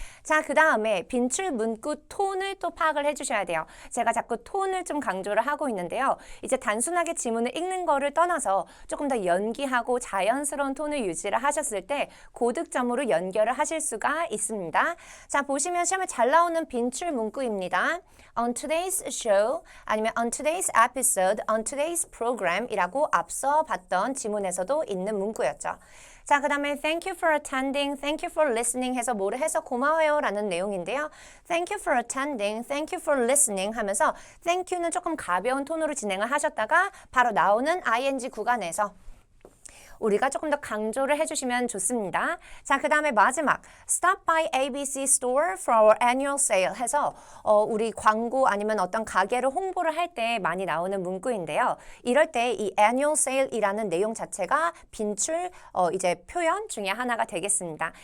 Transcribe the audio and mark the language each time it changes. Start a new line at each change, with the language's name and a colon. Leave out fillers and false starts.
Korean: 자, 그 다음에 빈출 문구 톤을 또 파악을 해주셔야 돼요. 제가 자꾸 톤을 좀 강조를 하고 있는데요. 이제 단순하게 지문을 읽는 거를 떠나서 조금 더 연기하고 자연스러운 톤을 유지를 하셨을 때 고득점으로 연결을 하실 수가 있습니다. 자, 보시면 시험에 잘 나오는 빈출 문구입니다.
English: On today's show
Korean: 아니면
English: on today's episode, on today's program
Korean: 이라고 앞서 봤던 지문에서도 있는 문구였죠.
English: 자, 그 다음에 thank you for attending, thank you for listening
Korean: 해서 뭐를 해서 고마워요 라는 내용인데요.
English: thank you for attending, thank you for listening
Korean: 하면서 thank you는 조금 가벼운 톤으로 진행을 하셨다가 바로 나오는 ing 구간에서 우리가 조금 더 강조를 해주시면 좋습니다. 자, 그 다음에 마지막
English: Stop by ABC store for our annual sale
Korean: 해서 우리 광고 아니면 어떤 가게를 홍보를 할 때 많이 나오는 문구인데요. 이럴 때 이 annual sale이라는 내용 자체가 빈출 이제 표현 중에 하나가 되겠습니다.